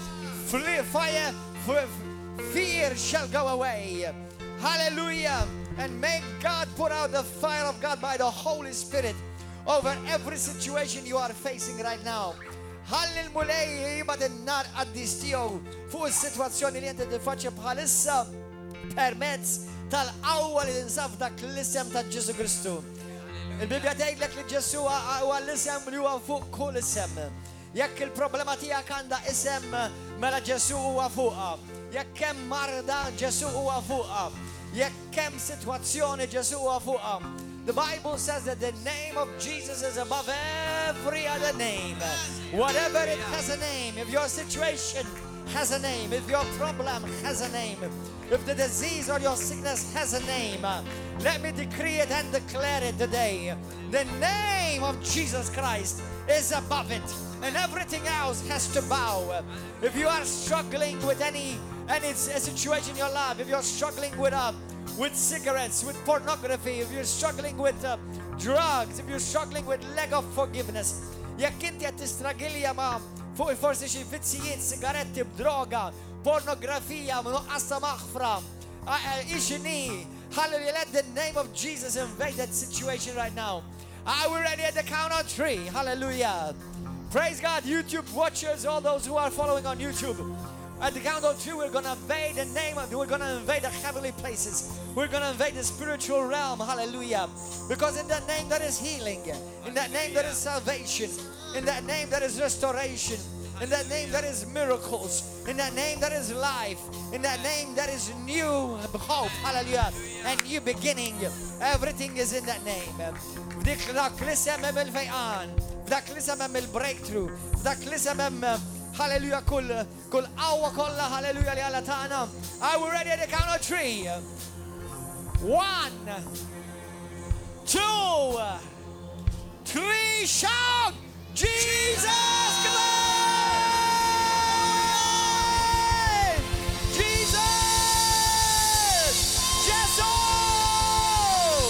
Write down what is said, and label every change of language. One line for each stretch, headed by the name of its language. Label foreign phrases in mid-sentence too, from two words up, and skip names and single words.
English: Fire, fear shall go away. Hallelujah. And may God pour out the fire of God by the Holy Spirit over every situation you are facing right now. Hallelujah. But not at this deal.
Maltese: Fu situazioni li inti faċċa bħalissa permezz tal-qawwa li tinsab dak l-isem ta' Ġesu Kristu. Il-Bibja tgħidlek li Ġesu huwa l-isem li huwa fuq kull isem. Jekk il-problema tiegħek għandha isem mela Ġesu huwa fuqha. Jekk hemm marda Ġesu huwa fuqha. Jekk hemm sitwazzjoni Ġesu huwa fuqha.
English: The Bible says that the name of Jesus is above every other name. Whatever it has a name, if your situation has a name, if your problem has a name, if the disease or your sickness has a name, let me decree it and declare it today. The name of Jesus Christ is above it, and everything else has to bow. If you are struggling with any situation in your life, if you're struggling with cigarettes, with pornography, if you're struggling with drugs, if you're struggling with lack of forgiveness,
Maltese: jekk inti qed tistragilja ma' fuq forsi xi vizzijiet, sigaretti b'droga, pornografija, nuqqas ta' maħfra, ixini,
English: hallelujah, let the name of Jesus invade that situation right now. Are we ready at the count of 3? Hallelujah. Praise God, YouTube watchers, all those who are following on YouTube. At the count of 2, we're going to invade the name of, we're going to invade the heavenly places. We're going to invade the spiritual realm. Hallelujah. Because in that name there is healing. In that name there is salvation. In that name there is restoration. In that name there is miracles. In that name there is life. In that name there is new hope. Hallelujah. And new beginning. Everything is in that name.
Maltese: Dak l-isem hemm il-fejqan. Dak l-isem hemm il-breakthrough. Dak l-isem hemm hallelujah kull qawwa kollha hallelujah li għala tagħna.
English: Are we ready at the count of 3? 1, 2, 3, shout Jesus Christ! Jesus! Jesus!